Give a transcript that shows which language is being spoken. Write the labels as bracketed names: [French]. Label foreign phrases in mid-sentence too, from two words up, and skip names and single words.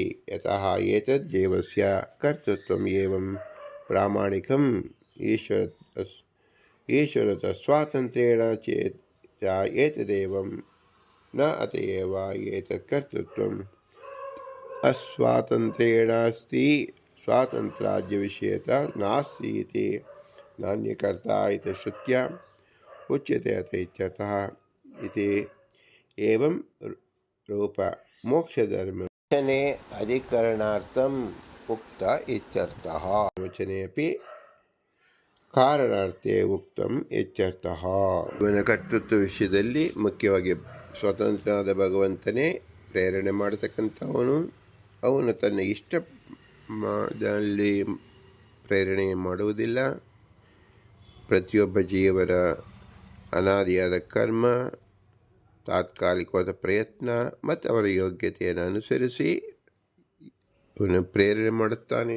[Sanskrit] यतः एतद् जीवस्य कर्तृत्वम् एवं प्रामाणिकम् ईश्वरतः स्वातन्त्र्येण चेत् च एतदेवं न अतएव एतत् कर्तृत्वम् अस्वातन्त्र्येणास्ति स्वातन्त्र्याज्यविषयता नास्ति इति नान्यकर्ता इति श्रुत्या उच्यते अत इत्यर्थः इति। एवं रूप मोक्षधर्म वचने अधिकरणार्थम् उक्त इत्यर्थः। वचने अपि कारणार्थे उक्तम् ಇತ್ಯರ್ಥಃ. [Kannada] ಇವನ ಕರ್ತೃತ್ವ ವಿಷಯದಲ್ಲಿ ಮುಖ್ಯವಾಗಿ ಸ್ವತಂತ್ರನಾದ ಭಗವಂತನೇ ಪ್ರೇರಣೆ ಮಾಡತಕ್ಕಂಥವನು. ಅವನು ತನ್ನ ಇಷ್ಟದಲ್ಲಿ ಪ್ರೇರಣೆ ಮಾಡುವುದಿಲ್ಲ. ಪ್ರತಿಯೊಬ್ಬ ಜೀವರ ಅನಾದಿಯಾದ ಕರ್ಮ, ತಾತ್ಕಾಲಿಕವಾದ ಪ್ರಯತ್ನ ಮತ್ತು ಅವರ ಯೋಗ್ಯತೆಯನ್ನು ಅನುಸರಿಸಿ ಇವನು ಪ್ರೇರಣೆ ಮಾಡುತ್ತಾನೆ.